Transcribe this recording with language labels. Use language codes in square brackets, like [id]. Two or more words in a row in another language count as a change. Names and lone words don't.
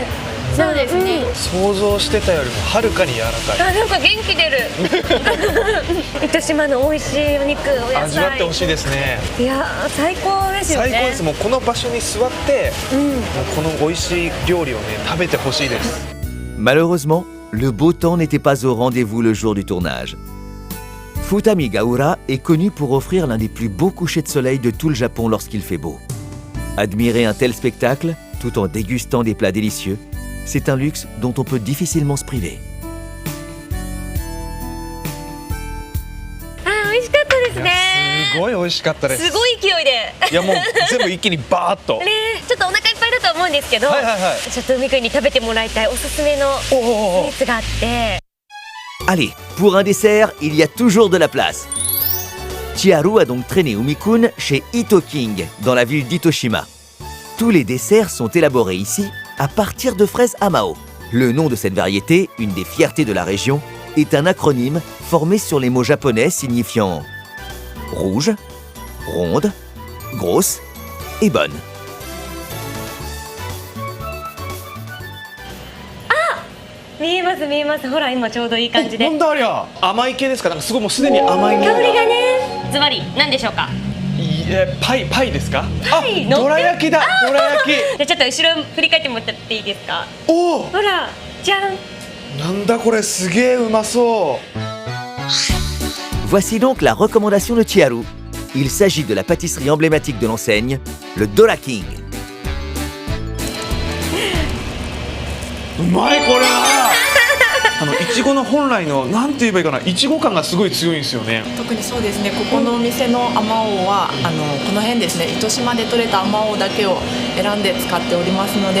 [ja] そうですね。想像してたよりもはるかに柔らかい。あ、なんか元気出る。糸島の美味しいお肉、お野菜。味わってほしいですね。いやー最高ですよね。最高です。もうこの場所に座って、もうこの美味しい料理をね食べてほしいです。 [fr] Malheureusement, le beau temps n'était pas au rendez-vous le jour du tournage. Futami-gaura est connu pour offrir l'un des plus beaux couchers de soleil de tout le Japon lorsqu'il fait beau. Admirer un tel spectacle, tout en dégustant des plats délicieux, c'est un luxe dont on peut difficilement se priver. [ja] あ、美味しかったですね。すごい美味しかったです。すごい勢いで。いやもう全部一気にバーッと。ね、ちょっとお腹いっぱいだと思うんですけど、はいはいはいちょっと海くんに食べてもらいたいおすすめのスイーツがあって。 [fr] Allez, pour un dessert, il y a toujours de la place. Chiharu a donc traîné Umi-kun chez Ito King, dans la ville d'Itoshima. Tous les desserts sont élaborés ici à partir de fraises Amao. Le nom de cette variété, une des fiertés de la région, est un acronyme formé sur les mots japonais signifiant rouge, ronde, grosse et bonne. [ja] 見えます見えます。ほら今ちょうどいい感じで。なんだありゃ。甘い系ですか。なんかすごいもうすでに甘い匂いが。香りがね。ズバリ何でしょうか。パイですか。パイあ、どら焼きだ。どら焼き。じゃあちょっと後ろ振り返ってもらっていいですか。おお。ほら、じゃん。なんだこれ、すげえうまそう。 [fr] Voici donc la recommandation de Chiharu. Il s'agit de la pâtisserie emblématique de l'enseigne, le Dora King. [ja] うまいこれは。いちごの本来のなんて言えばいいかな、いちご感がすごい強いんですよね。特にそうですね。ここのお店のあまおうはこの辺ですね。糸島で採れたあまおうだけを選んで使っておりますので。